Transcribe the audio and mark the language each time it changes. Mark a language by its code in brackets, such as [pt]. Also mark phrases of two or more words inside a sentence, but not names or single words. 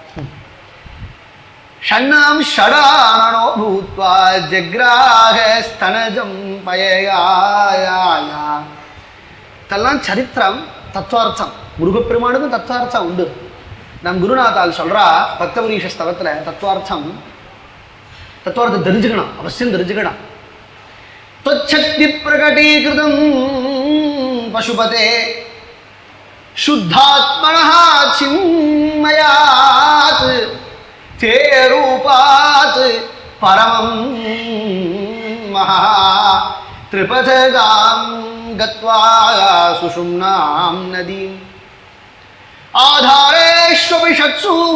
[sa] षण्णाम् षडाननो भूत्वा जग्राह स्तनजम् पयः. [ta] இதெல்லாம் சரித்திரம், தத்துவார்த்தம். முருகப்பெருமானுக்கும் தத்துவார்த்தம் உண்டு. நம் குருநாதால் சொல்றா பக்தபுரீஷ ஸ்தவத்துல தத்துவார்த்தம் தெரிஞ்சுக்கணும், அவசியம் தெரிஞ்சுக்கணும். [sa] त्वच्छक्ति प्रकटीकृतं पशुपते शुद्धात्मनः चिन्मयात् ते रूपात् परमं महा त्रिपथगां गत्वा सुषुम्नां नदीम् आधारेष्वपि षट्सु